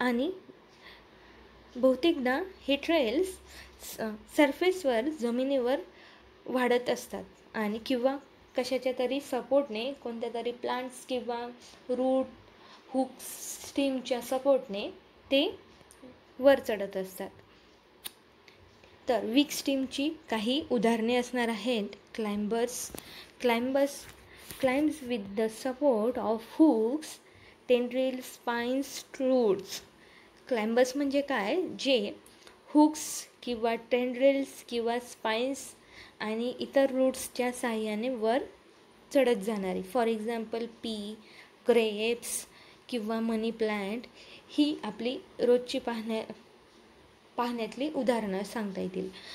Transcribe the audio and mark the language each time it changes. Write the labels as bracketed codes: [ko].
[mr] आणि बहुतेकदा हे ट्रेल्स सरफेसवर, जमिनीवर वाढत असतात आणि किंवा कशाच्या तरी सपोर्टने, कोणत्या तरी प्लांट्स किंवा रूट हुक स्टीमच्या सपोर्टने ते वर चढत असतात. तर वीक स्टीमची काही उदाहरणे असणार आहेत. [en] Climbs with the support of hooks, tendrils, spines, roots. [mr] Climbers म्हणजे काय? जे हुक्स किंवा टेंड्रिल्स किंवा स्पाइन्स आणि इतर रूट्सच्या साहाय्याने वर चढत जाणारी. [en] for example [mr] पी, ग्रेप्स किंवा मनी प्लांट ही आपली रोजची पाहण्यातली उदाहरणं सांगता येतील.